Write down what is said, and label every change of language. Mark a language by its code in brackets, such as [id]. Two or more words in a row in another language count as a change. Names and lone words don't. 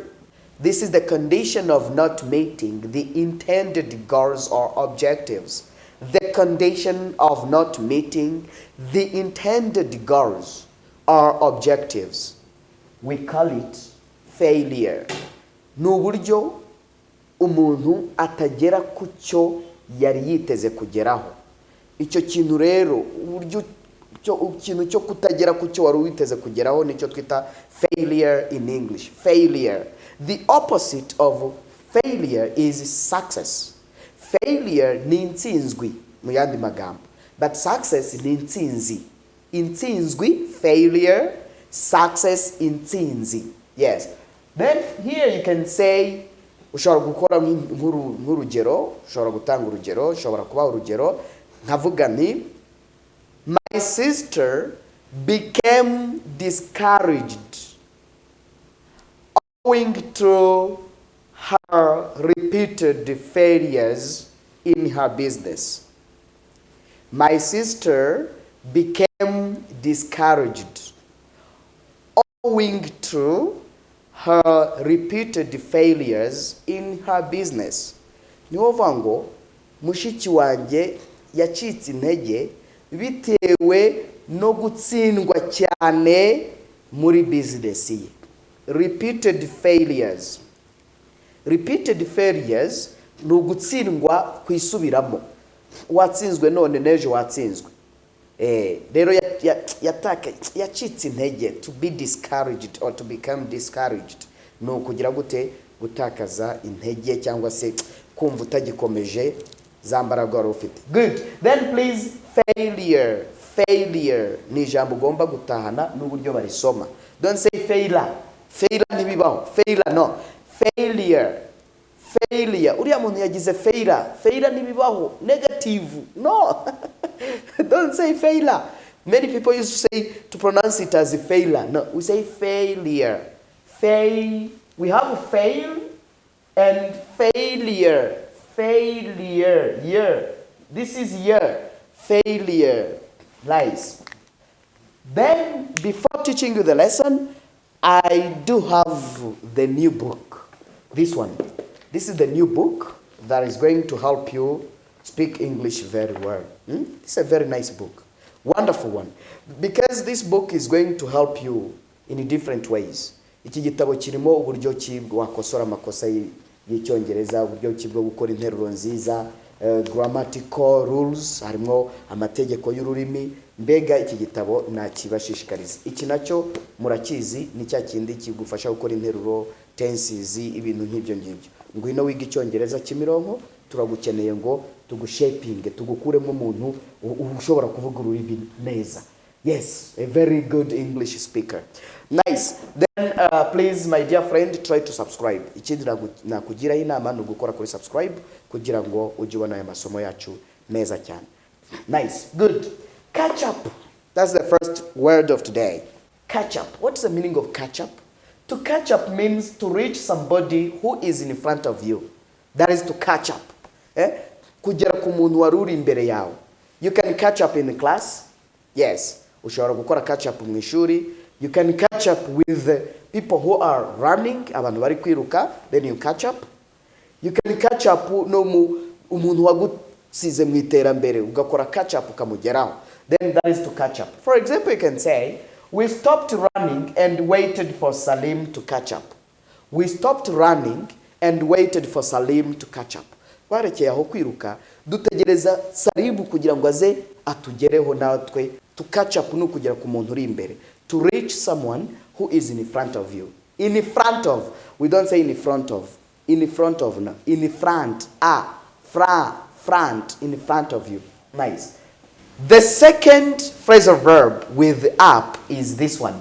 [en] This is the condition of not meeting the intended goals or objectives. The condition of not meeting the intended goals or objectives. We call it failure. [rw] Nuburyo umuntu atagera kucyo yari yiteze kugeraho. Icyo kintu rero uburyo ikintu cyo kutagera kucyo wari witeze kugeraho nicyo twita [en] failure in English. Failure. The opposite of failure is success. [rw] Failure ni intsinzwi mu yandi magambo, [en] but success [rw] ni intsinzi. Intsinzwi, [en] failure, success, intsinzi. Yes. Then here you can say, [rw] ushobora gukora nk'urugero, ushobora gutanga urugero, ushobora kubaha urugero, nkavuga ni [en] my sister became discouraged owing to her repeated failures in her business. My sister became discouraged owing to her repeated failures in her business. [rw] Niyo vango mushiki wanjye yacitse intege bitewe no gutsindwa cyane muri business ye. [en] Repeated failures. Repeated failures [rw] ni ugutsindwa kwisubiramo. Watsinzwe none nejo watsinzwe. Rero yacitse intege, [en] to be discouraged or to become discouraged. [rw] No kugira gute gutakaza intege cyangwa se kumva utagikomeje zambaraga wari ufite. [en] Good. Then please, failure. [rw] Failure ni ijambo ugomba gutahana n'uburyo barisoma. [en] Don't say failure. Failure ntibibaho. Failure no. Failure. Failure. [rw] Uriya muntu yagize failure. [en] Failure ntibibaho. Negative. No. Don't say failure. Many people used to say, to pronounce it as a failure. No, we say failure. We have fail and failure. Failure. Year. This is year. Failure. Nice. Then, before teaching you the lesson, I do have the new book. This one. This is the new book that is going to help you speak English very well. It's a very nice book. Wonderful one. Because this book is going to help you in different ways. [rw] Iki gitabo kirimo uburyo ki wakosora amakosa y'icyongereza, uburyo ki bwo gukora interuro nziza, [en] grammatical rules, [rw] harimo amategeko y'ururimi. Mbega iki gitabo nakibashishikariza. Iki nacyo murakizi ni cya kindi kigufasha gukora interuro, tenses, ibintu nk'ibyo ngibyo. Ngwino wiga icyongereza Kimironko, turagukeneye ngo tugushaping, tugukuremo umuntu ushobora kuvuga ururimi neza. [en] Yes, a very good English speaker. Nice. Then please, my dear friend, try to subscribe. [rw] Ikindi nakugira inama no gukora kuri subscribe kugira ngo ujye ubona aya masomo yacu neza cyane. [en] Nice. Good. Catch up. That's the first word of today. Catch up. What's the meaning of catch up? To catch up means to reach somebody who is in front of you. That is to catch up. [rw] Kugera ku muntu wari uri imbere yawe. [en] You can catch up in the class. Yes. [rw] Ushobora gukora [en] catch up [rw] mu ishuri. [en] You can catch up with the people who are running, [rw] abantu bari kwiruka, [en] then you catch up. You can catch up [rw] no umuntu wagusize mu iterambere ugakora [en] catch up [rw] ukamugeraho. [en] Then that is to catch up. For example, you can say, we stopped running and waited for Salim to catch up. We stopped running and waited for Salim to catch up. [rw] Twarekeye aho kwiruka dutegereza Salimu kugira ngo aze atugereho natwe. [en] To catch up [rw] no kugera ku muntu uri imbere. [en] To reach someone who is in front of you. In front of. We don't say in front of. In front of. No. In front. Front. In front of you. Nice. The second phrasal verb with up is this one.